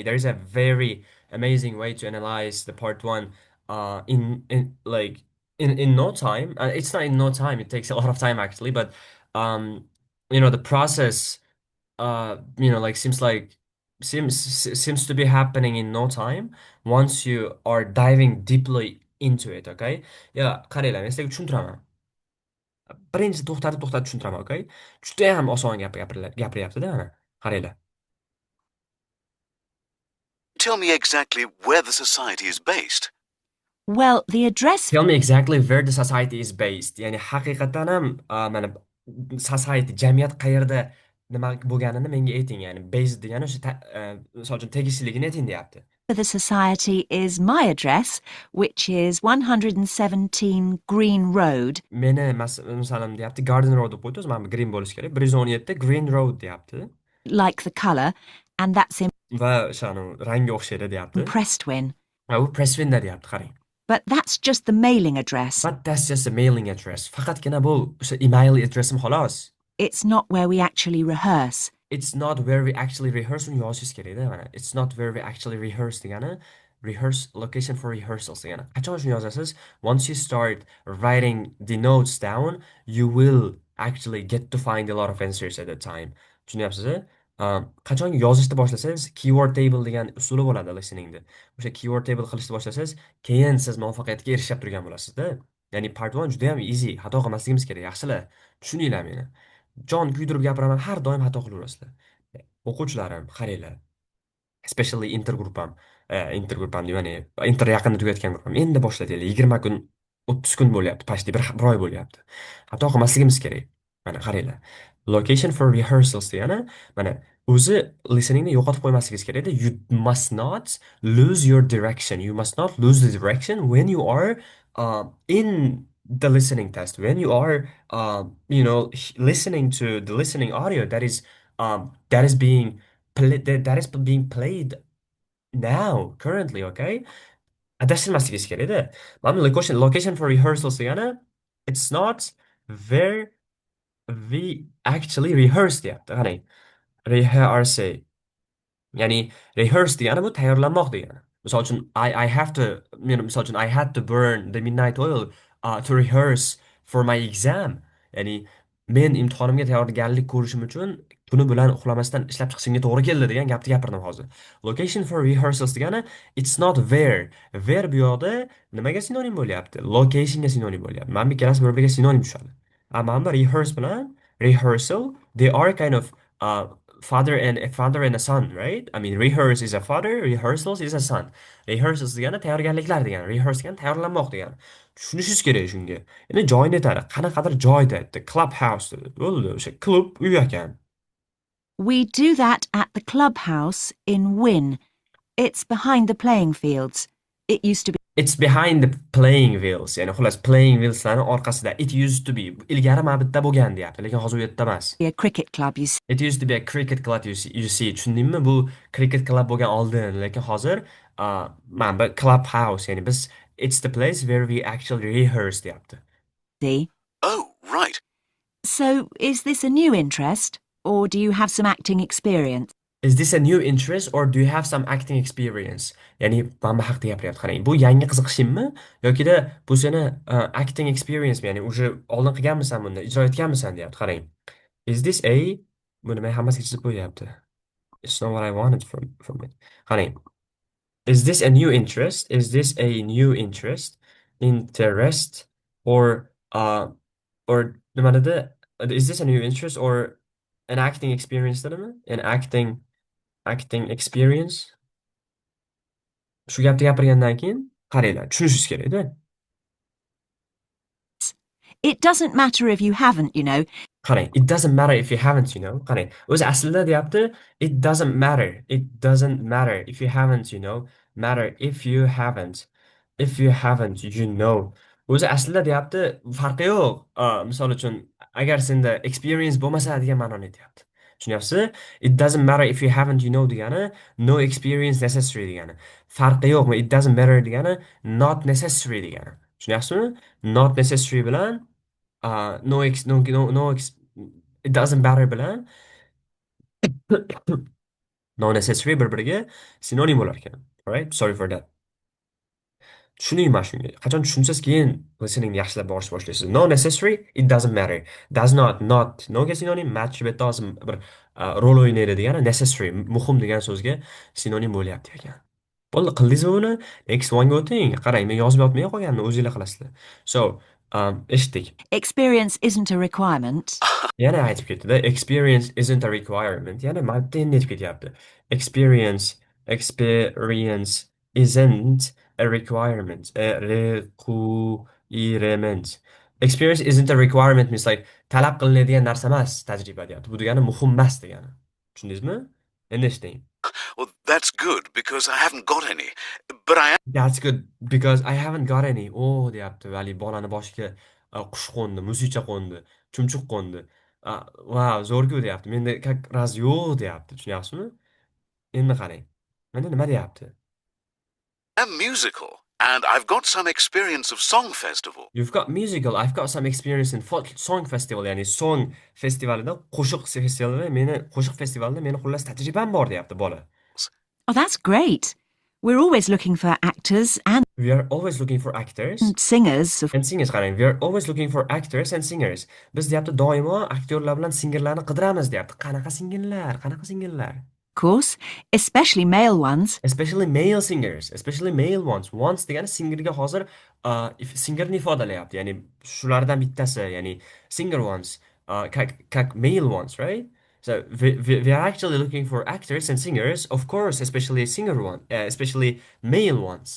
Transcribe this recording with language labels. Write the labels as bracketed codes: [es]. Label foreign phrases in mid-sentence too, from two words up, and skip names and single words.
[en] There is a very amazing way to analyze the part one in like in no time. It's not in no time. It takes a lot of time actually, but um the process like seems to be happening in no time once you are diving deeply into it, okay? [uz] Ya, qaranglar, men sizlarga tushuntiraman. Birinchi to'xtatib tushuntiraman, okay? Juda ham oson gapiryapti-da, mana. Qaranglar. [en] Tell me exactly where the society is based. Well, the address Tell me exactly where the society is based. [uz] Ya'ni haqiqatan ham mana society, jamiyat qayerda nima bo'lganini menga ayting. Ya'ni based degani o'sha misol uchun tegishliligini ayting deyapti. [en] for the society is my address, which is 117 Green Road. [uz] Meni masalan deyapti, Garden Road deb qo'ydi, o'zi mana bu green bo'lishi kerak. 117 Green Road deyapti. [en] Like the colour, and that's in [uz] Va o'shani rangi o'xshaydi deyapti. Prestwin. Va u Presswinda deyapti, qarang. [en] But that's just the mailing address. But that's just a mailing address. [uz] Faqatgina bu o'sha email addressim xolos. [en] It's not where we actually rehearse. It's not where we actually rehearse [uz] uni yozishingiz kerak-da, mana. [en] It's not where we actually rehearse degani, rehearse location for rehearsals degani. [uz] Qachon shuni yozasiz? [en] Once you start writing the notes down, you will actually get to find a lot of answers at the time. [uz] Tushunyapsiz-a? Qachon yozishni boshlasangiz, [en] keyword table [uz] degan usuli bo'ladi listeningda. O'sha [en] keyword table [uz] qilishni boshlasangiz, keyin siz muvaffaqiyatga erishib turgan bo'lasiz-da. Ya'ni part 1 juda ham easy, xato qilmasligimiz kerak, yaxshilar. Tushuninglar meni. Jon kuydirib gapiraman, har doim xato qilaverasizlar. O'quvchilarim, qaranglar. Especially intergruppam. Intergruppam ya'ni inter yaqinda tugatgan gruppam. Endi boshladinglar. 20 kun, 30 kun bo'lyapti, почти bir oy bo'lyapti. Xato qilmasligimiz kerak. Mana qaranglar. [en] Location for rehearsals [uz] degani, mana o'zi listeningni yo'qotib qo'ymasligingiz kerakda. [en] You must not lose your direction. You must not lose the direction when you are in the listening test. When you are, listening to the listening audio that is being that is being played now, currently, okay? [uz] Adashtirmasligingiz kerakda. [en] Mana location for rehearsals degani it's not where we actually rehearse deyapti. [uz] Qarang. Rehearse. Ya'ni rehearse degani bu tayyorlanmoq degani. Misol uchun [en] I have to, [uz] misol uchun [en] I had to burn the midnight oil to rehearse for my exam. [uz] Ya'ni men imtihonimga tayyorgarlik ko'rishim uchun tuni bilan uxlamasdan ishlab chiqishimga to'g'ri keldi degan gapni gapirdim hozir. [en] Location for rehearsals degani it's not where. [uz] Where bu yoqda nimaga sinonim bo'lyapti? Locationga sinonim bo'lyapti. Mana bu ikkalasi bir-biriga sinonim tushadi. Mana bu [en] rehearse bilan rehearsal they are kind of uh, father and a son, right? I mean, rehearse is a father, rehearsals is a son. [uz] Rehearsals degani tayyorgarliklar degani, rehearse degani tayyorlanmoq degani. Tushunishingiz kerak shunga. Endi joyni aytadi, qanaqadir joyda aytdi, clubhouse dedi. Bo'ldi, o'sha klub uy ekan. [en] We do that at the clubhouse in Wynne. It's behind the playing fields. It used to It's behind the playing wheels. [uz] Ya'ni xullas [en] playing wheelslarni [uz] orqasida. [en] It used to be. [uz] Ilgari mana bitta bo'lgan deyapti, lekin hozir u yerda emas. [en] be a cricket club, you see. It used to be a cricket club, you see. [uz] Tushundingmi? Bu [en] cricket club [uz] bo'lgan oldin, lekin hozir mana bu clubhouse, ya'ni biz [en] it's the place where we actually rehearse [uz] deyapti. [en] Oh, right. So, is this a new interest, or do you have some acting experience? Is this a new interest or do you have some acting experience? [uz] Ya'ni mana bu haqda gapiryapti. Qarang, bu yangi qiziqishingmi yokida bu seni [en] acting experience [uz] mi? Ya'ni уже oldin qilganmisan buni, ijro etganmisan deyapti. Qarang. [en] Is this a [uz] buni men hammasiga chizib qo'yapti. [en] It's not what I wanted from it. Qarang. Is this a new interest? Is this a new interest? Interest or [uz] nima dedi? [en] Is this a new interest or an acting experience dedimi? An acting experience. [uz] Shu gapni gapirgandan keyin qaranglar, tushunishingiz kerakda. [en] It doesn't matter if you haven't, you know. Qarang, it doesn't matter if you haven't, [uz] Qarang, o'zi aslida deyapti, [en] it doesn't matter. It doesn't matter if you haven't, matter if you haven't. If you haven't, [uz] O'zi aslida deyapti, farqi yo'q. Misol uchun, agar senda experience bo'lmasa degan ma'noni aytyapti. Tushunyapsizmi? [en] It doesn't matter if you haven't, degani no experience necessary degani. [uz] Farqi yo'q. [en] It doesn't matter degani not necessary degani. [uz] Tushunyapsizmi? [en] Not necessary bilan it doesn't matter bilan no necessary [uz] bir-biriga sinonim bo'lar ekan. [en] Alright? Sorry for that. [uz] Tushuning mana shunga. Qachon tushunsangiz keyin listeningni yaxshilab borishni boshlaysiz. [en] No necessary, it doesn't matter. Does not. [uz] Noga sinonim [en] match with doesn't [uz] bir rol o'ynaydi degani necessary, muhim degan so'zga sinonim bo'lyapti ekan. Bo'ldi, qildingizmi buni? [en] Next one'ga [uz] o'ting. Qarang, men yozib yotmay qolganimni o'zingizlar qilasizlar. So, eshitdik. [en] Experience isn't a requirement. [uz] Yana aytib ketdi-da, [en] experience isn't a requirement. [uz] Yana marta endi aytib ketyapti. [en] Experience isn't a requirement. Requirement. Experience isn't a requirement means like [uz] talab qilinadigan narsa emas tajriba deyapti. Bu degani muhim emas degani. Tushundingizmi? Endi eshiting. [en] Well, that's good because I haven't got any. But I am. That's good because I haven't got any. [uz] Oh, deyapti. Vali bolani boshiga qush qo'ndi, musicha qo'ndi, chumchuq qo'ndi. Wow, zo'r-ku deyapti. Menda [ru] как раз [uz] yo'q deyapti. Tushunyapsizmi? Endi qarang. Mana nima deyapti? [en] I'm musical, and I've got some experience of Song Festival. You've got musical, I've got some experience in song festival, [uz] ya'ni song festivalida, qo'shiq festivalida, qo'shiq festivalida meni xullas tajribam bor deyapti bola. [en] Oh, that's great. We're always looking for actors and We are always looking for actors singers. and singers. Qarang, we are always looking for actors and singers. [uz] Biz deyapti doimo aktyorlar bilan singerlarni qidiramiz deyapti. Qanaqa singerlar? Qanaqa singerlar? [en] Of course, especially male ones. Especially male singers, especially male ones. [uz] Ones degani singerga hozir singerni ifodalayapti. Ya'ni shulardan bittasi, ya'ni [en] singer ones, [uz] как [en] male ones, right? So we are actually looking for actors and singers, of course, especially especially male ones.